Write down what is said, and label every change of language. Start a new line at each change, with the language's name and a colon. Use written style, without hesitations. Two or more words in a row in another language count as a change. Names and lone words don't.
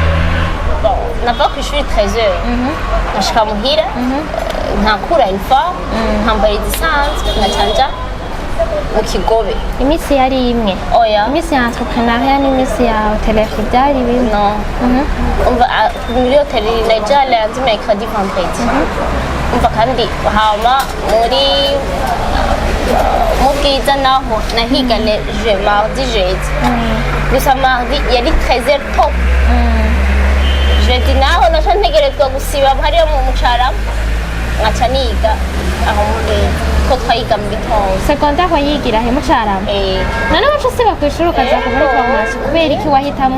Rundi: Bon nava ku ishuri 13h nkashika muhira nkakura uniforme nkambara izisanzwe nkacanja mu Kigobe. Imisi yari imwe? Oya, imisi ya entrepreneuria n'imisi ya hotellerie byari bimwe?
English: No.
Rundi: Muri hotellerie naja
French: lundi mercredi vendredi
Rundi: umva kandi hama muri mu Bwiza naho nahiga
French: le mardi jeudi
Rundi: gusa mardi yari 13h top jeudi naho naca ntegerezwa gusiba hariyo mu Carama nkaca niga aho muri ko twayiga mu gitondo. Secondaire wayigira he mu Carama? None wacu siba ku ishuri ukaza muri formation kubera iki wahitamwo?